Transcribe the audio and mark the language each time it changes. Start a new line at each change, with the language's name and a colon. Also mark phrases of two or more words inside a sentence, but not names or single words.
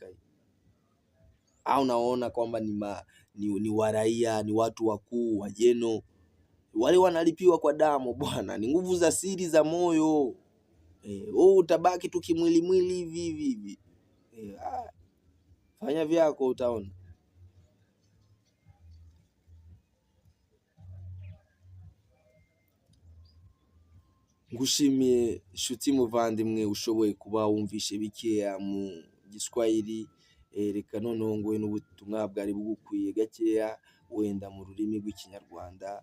Swahili: Au naona kwamba ni waraia, ni watu wakuu wajeno, wale wanalipiwa kwa damu bwana, ni nguvu za siri za moyo. Utabaki tu kimwili hivi. Fanya vyako utaona.
Kinyarwanda: Ngushimiye nshuti muvandimwe ushoboye kuba wumvishe bikeya mu Giswahili, reka noneho ngowe n'ubutumwa bwari bugukwiye gakeya wenda mu rurimi rw'Ikinyarwanda.